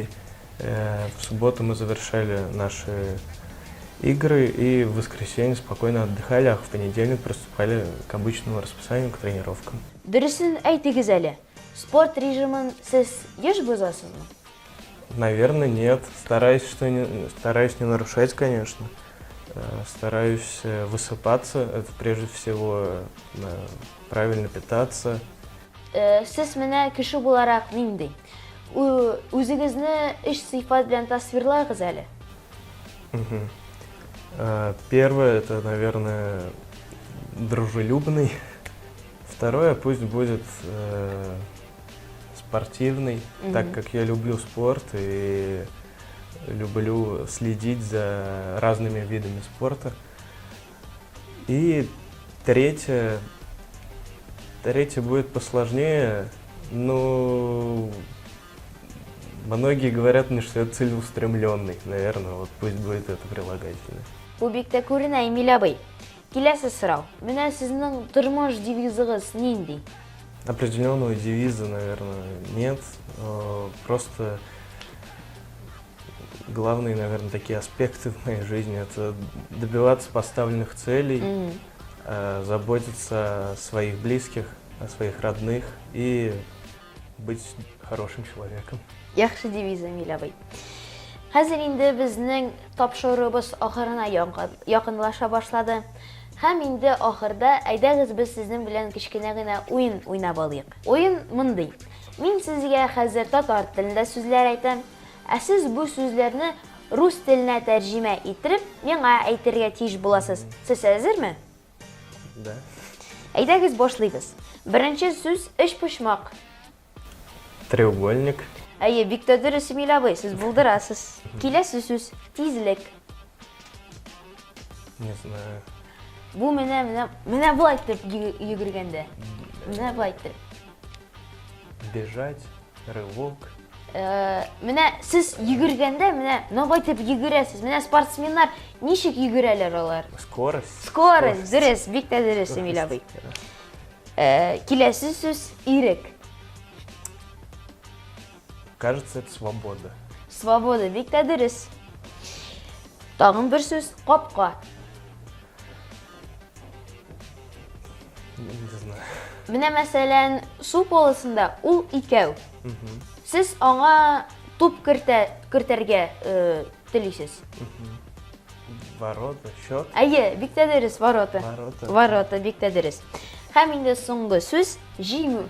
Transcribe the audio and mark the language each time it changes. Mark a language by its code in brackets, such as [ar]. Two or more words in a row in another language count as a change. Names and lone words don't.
[ru] В субботу мы завершали наши игры и в воскресенье спокойно отдыхали, а в понедельник приступали к обычному расписанию, к тренировкам. [tt] Дөресен әйтегез әле. Спорт режимын сез еш бозасызмы? [ru] Наверное, нет. Стараюсь не нарушать, конечно. Стараюсь высыпаться, это прежде всего правильно питаться. [tt] Сез менә кеше буларак нинди? Үзегезне эш сыйфат белән тасвирлагыз әле. Мгм. [ru] Первое, это, наверное, дружелюбный. Второе, пусть будет спортивный, так как я люблю спорт и люблю следить за разными видами спорта. И третье будет посложнее, но многие говорят мне, что я целеустремленный, наверное, вот пусть будет это прилагательное. [tt] Бу бик тә күренә, Эмиль абый. Киләсе сорау. Менә сезнең тормыш девизыгыз нинди? [ru] Определенного девиза, наверное, нет. Просто главные, наверное, такие аспекты в моей жизни – это добиваться поставленных целей, заботиться о своих близких, о своих родных и быть хорошим человеком. [tt] Яхшы девиз, Эмиль абый. Хәзер инде безнең тапшырыбыз ахырына якынлаша башлады. Һәм инде ахырда әйдәгез без сезнең белән кичкенә генә уен уйнап алыйк. Уен мондый. Мин сезгә хәзер татар телендә сүзләр әйтәм, ә сез бу сүзләрне рус теленә тәрҗемә иттереп, миңа әйтергә тиеш буласыз. Сез әзерме? [ru] Да. [tt] Әйдәгез башлыйбыз. Беренче сүз өчпочмак. [ru] Треугольник. [tt] Әйе, бик тә дөрес, Эмиль абый, сез булдырасыз. Киләсе сүз тизлек. [ru] Не знаю. [tt] Бу менә булай итеп йөгергәндә. Менә булай итеп. [ru] Бежать, рывок. [tt] Менә сез йөгергәндә, менә набай итеп йөгерәсез. Менә спортсменнар ничек йөгерәләр алар? [ru] Скорость. [tt] Скорость, дөрес, бик тә дөрес, Эмиль абый. Киләсе сүз ирек. [ru] Кажется, это свобода. [tt] Свобода, бик тә дөрес. Тагын бер сүз капка. [ru] Не знаю. [tt] Менә мәсәлән, су полосында ул икәү. Сез аңа туп кертәргә телисез. [ru] Ворота, счет. [tt] Әйе, бик тә дөрес, ворота. [ru] Ворота. [tt] Ворота, бик тә дөрес. Һәм инде соңгы сүз җиңү.